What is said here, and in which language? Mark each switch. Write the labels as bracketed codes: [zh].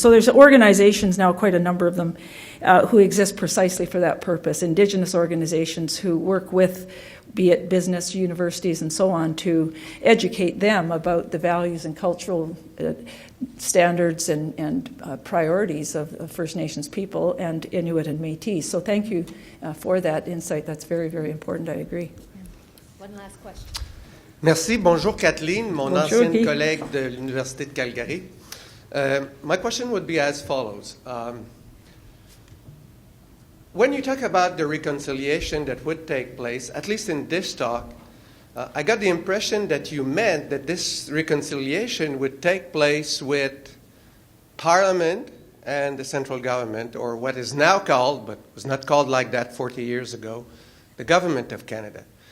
[en] So there's organizations now, quite a number of them, who exist precisely for that purpose, Indigenous organizations who work with, be it business, universities, and so on, to educate them about the values and cultural standards and priorities of First Nations people and Inuit and Métis. So thank you for that insight. That's very, very important. I agree. One last question. [fr] Merci. Bonjour, Kathleen, mon Bonjour, ancienne Guy. collègue de l'Université de Calgary. [en] My question would be as follows. When you talk about the reconciliation that would take place, at least in this talk, I got the impression that you meant that this reconciliation would take place with Parliament and the central government, or what is now called, but was not called like that 40 years ago, the Government of Canada.